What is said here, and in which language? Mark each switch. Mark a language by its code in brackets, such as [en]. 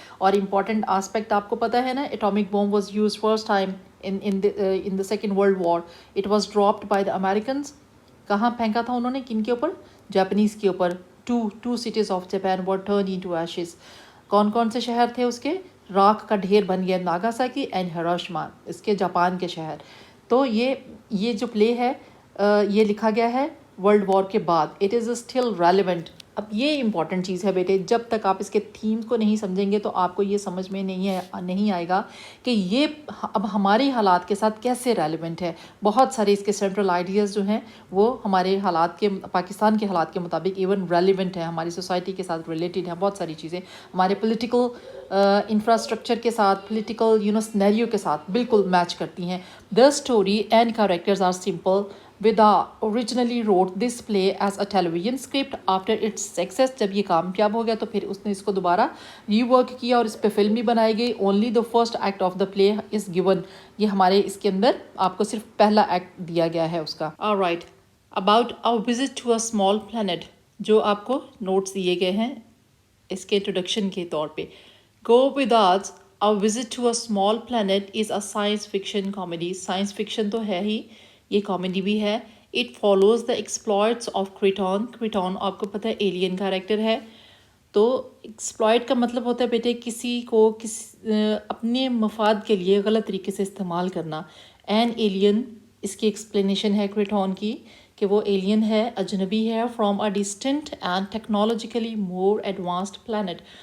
[ur] اور important aspect آپ کو پتہ ہے نا، [en] Atomic bomb was used first time in the second world war. It was dropped by the Americans. [ur] کہاں پھینکا تھا انہوں نے؟ کن کے اوپر؟ جاپنیز کے اوپر. [en] two cities of Japan were turned into ashes. [ur] کون کون سے شہر تھے اس کے؟ راکھ کا ڈھیر بن گیا. ناگاساکی اینڈ ہیروشیما، اس کے جاپان کے شہر. تو یہ جو پلے ہے یہ لکھا گیا ہے ورلڈ وار کے بعد. [en] It is still relevant. [ur] اب یہ امپورٹنٹ چیز ہے بیٹے، جب تک آپ اس کے تھیم کو نہیں سمجھیں گے تو آپ کو یہ سمجھ میں نہیں آئے گا کہ یہ اب ہمارے حالات کے ساتھ کیسے ریلیونٹ ہے. بہت سارے اس کے سینٹرل آئیڈیاز جو ہیں وہ ہمارے حالات کے، پاکستان کے حالات کے مطابق ایون ریلیونٹ ہیں، ہماری سوسائٹی کے ساتھ ریلیٹڈ ہیں. بہت ساری چیزیں ہمارے پولیٹیکل انفراسٹرکچر کے ساتھ، پولیٹیکل سینیریو کے ساتھ بالکل میچ کرتی ہیں. [en] The story and characters are simple Vidal originally wrote this play as a television script after its success. [ur] جب یہ کامیاب ہو گیا تو پھر اس نے اس کو دوبارہ ری ورک کیا اور اس پہ فلم بھی بنائی گئی. [en] Only the first act of the play is given. [ur] یہ ہمارے اس کے اندر آپ کو صرف پہلا ایکٹ دیا گیا ہے اس کا. [en] alright, about our visit to a small planet, [ur] جو آپ کو نوٹس دیے گئے ہیں اس کے انٹروڈکشن کے طور پہ. [en] Gore Vidal's our visit to a small planet is a science fiction comedy. [ur] Science fiction تو ہے ہی، یہ کامیڈی بھی ہے. [en] It follows the exploits of Kreton. [ur] کریٹون آپ کو پتہ ہے ایلین کریکٹر ہے. تو ایکسپلائٹ کا مطلب ہوتا ہے بیٹے کسی کو اپنے مفاد کے لیے غلط طریقے سے استعمال کرنا. [en] an alien [ur] اس کی ایکسپلینیشن ہے کریٹون کی کہ وہ ایلین ہے، اجنبی ہے، [en] From a distant and technologically more advanced planet.